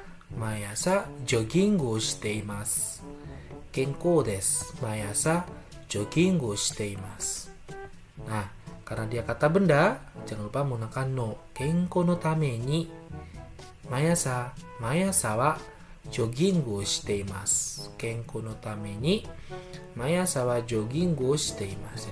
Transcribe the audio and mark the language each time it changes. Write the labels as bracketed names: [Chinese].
[Japanese] Maiasa joggingをしています。健康です。 Maiasa joggingをしています。 [Indonesian] Nah, karena dia kata benda, jangan lupa menggunakan no. [Japanese] Kenkou no tame ni maiasa wa joggingをしています。健康のためにmaiasa wa joggingをしています。